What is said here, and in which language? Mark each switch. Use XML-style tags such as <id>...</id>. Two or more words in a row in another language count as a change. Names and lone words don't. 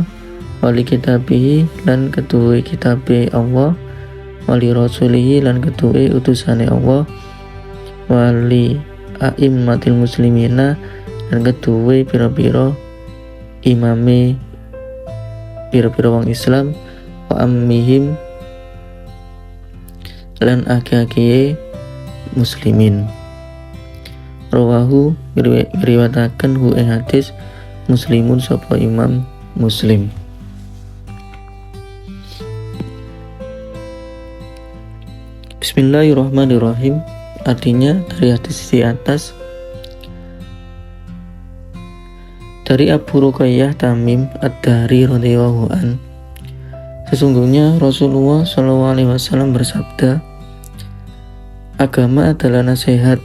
<ar>wali kitabihi</ar> <jv>lan keduwe kitabe Allah</jv> <ar>wali rasulihi</ar> <jv>lan keduwe utusane Allah</jv> <ar>wali a'immatil muslimina</ar> <jv>lan keduwe pira-pira imame pira-pira wong Islam</jv> <ar>wa ammihim</ar> <jv>lan ake-ake muslimin. Rawahu riwayataken hu ing hadis Muslimun sapa Imam Muslim.</jv> <ar>Bismillahirrahmanirrahim.</ar> <id>Artinya dari hadis di atas dari Abu Ruqayyah Tamim ad-Dari</id> <ar>radhiyallahu an,</ar> <id>sesungguhnya Rasulullah</id> <ar>sallallahu alaihi wasallam</ar> <id>bersabda, agama adalah nasihat.</id>